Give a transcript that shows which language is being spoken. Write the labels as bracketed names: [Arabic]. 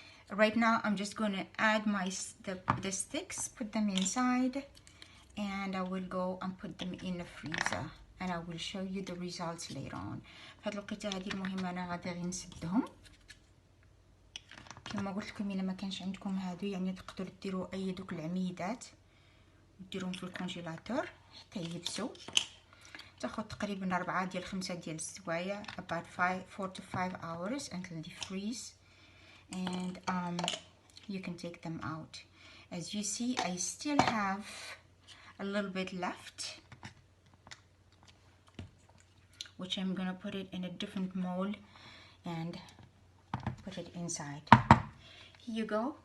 [English] Right now I'm just going to add the sticks, put them inside, and I will go and put them in the freezer, and I will show you the results later on. [Arabic] فهاد الوقيته هذه المهمه انا غادي غير نسدهم كما قلت لكم. الا ما كانش عندكم هادو يعني تقدروا ديروا اي دوك العميدات وديروهم في الكونجيلاتور حتى يبسوا. تاخذ تقريبا 4 ديال 5 ديال السوايع [English] about 4 to 5 hours until they freeze, and you can take them out. As you see, I still have a little bit left, which I'm gonna put it in a different mold and put it inside. Here you go.